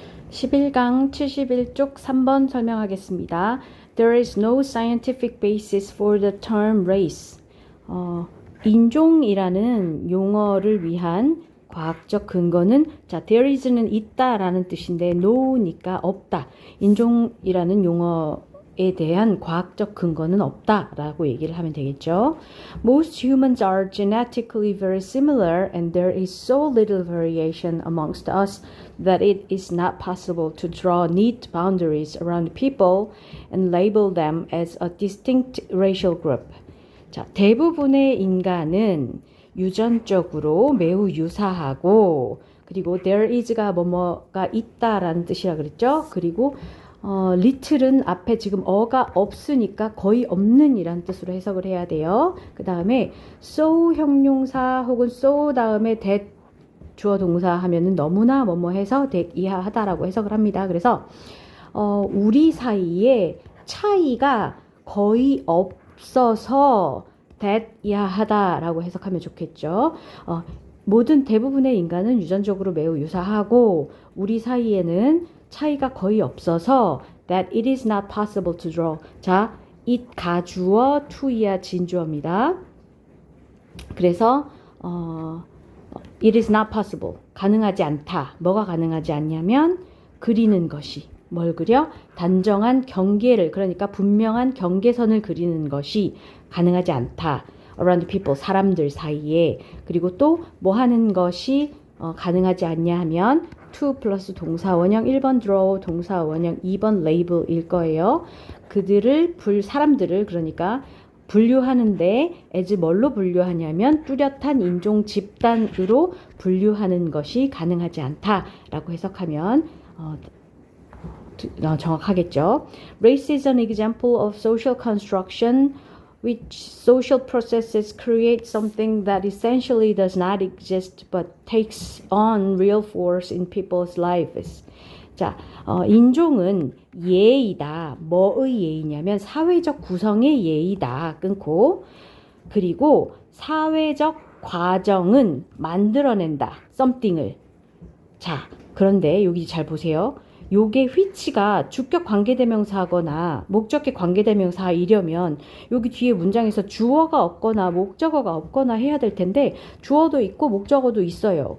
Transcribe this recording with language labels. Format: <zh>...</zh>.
<ko>11강 71쪽 3번 설명하겠습니다.</ko> <en>There is no scientific basis for the term race.</en> <ko>인종이라는 용어를 위한 과학적 근거는 there is 는 있다라는 뜻인데 no니까 없다. 인종이라는 용어에 대한 과학적 근거는 없다라고 얘기를 하면 되겠죠.</ko> <en>Most humans are genetically very similar and there is so little variation amongst us that it is not possible to draw neat boundaries around people and label them as a distinct racial group.</en> <ko>자, 대부분의 인간은 유전적으로 매우 유사하고 그리고 there is 가 뭐뭐가 있다라는 뜻이라 그랬죠. 그리고 little은 앞에 지금 어가 없으니까 거의 없는 이란 뜻으로 해석을 해야 돼요. 그 다음에 so 형용사 혹은 so 다음에 that 주어 동사 하면은 너무나 뭐뭐 해서 that 이하하다라고 해석을 합니다. 그래서 우리 사이에 차이가 거의 없어서 that 이하하다라고 해석하면 좋겠죠. 모든 대부분의 인간은 유전적으로 매우 유사하고 우리 사이에는 차이가 거의 없어서 that it is not possible to draw. 자, it 가주어 to이야 진주어입니다.</ko> <en>그래서 it is not possible.</en> <ko>가능하지 않다. 뭐가 가능하지 않냐면 그리는 것이. 뭘 그려? 단정한 경계를, 그러니까 분명한 경계선을 그리는 것이 가능하지 않다. around people, 사람들 사이에. 그리고 또 뭐 하는 것이 가능하지 않냐 하면 to 플러스 동사 원형 1번 draw, 동사 원형 2번 label일 거예요. 그들을 사람들을 그러니까 분류하는데 as 뭘로 분류하냐면 뚜렷한 인종 집단으로 분류하는 것이 가능하지 않다라고 해석하면 정확하겠죠.</ko> <en>Race is an example of social construction which social processes create something that essentially does not exist but takes on real force in people's lives.</en> <ko>자, 인종은 예이다. 뭐의 예이냐면 사회적 구성의 예이다. 끊고 그리고 사회적 과정은 만들어낸다. something을. 자, 그런데 여기 잘 보세요. 요게 which가 주격 관계대명사거나 목적격 관계대명사이려면 여기 뒤에 문장에서 주어가 없거나 목적어가 없거나 해야 될 텐데 주어도 있고 목적어도 있어요.</ko>